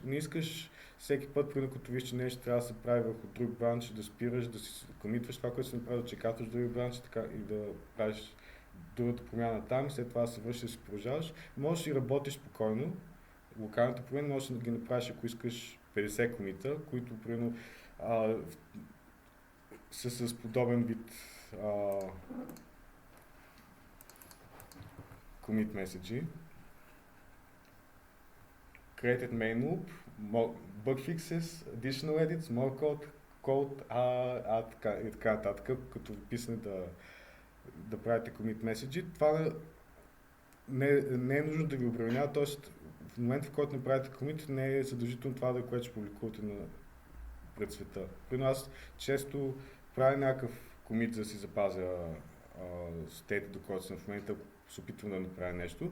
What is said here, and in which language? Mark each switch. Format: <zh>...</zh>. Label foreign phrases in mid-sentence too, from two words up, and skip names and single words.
<bg>Не искаш всеки път, примерно като виж, че нещо трябва да се прави върху друг бранч, да спираш, да си комитваш това, което си направил, да чекаташ други бранч така, и да правиш другата промяна там и след това да се вършиш да си продължаваш. Можеш да работиш спокойно. Локалните промени можеш да ги направиш, ако искаш 50 комита, които примерно са с подобен вид</bg> <en>commit message. Created main loop, bug fixes, additional edits, more code,</en> <bg>и така нататък, като писане да правите</bg> <en>commit message.</en> <bg>Това не е нужно да ви обременява, т.е. в момента, в който направите commit, не е задължително това да е, което ще публикувате пред света. При нас често правя някакъв commit, за да си запазя стейта, до който съм в момента, ако се опитвам да направя нещо.</bg>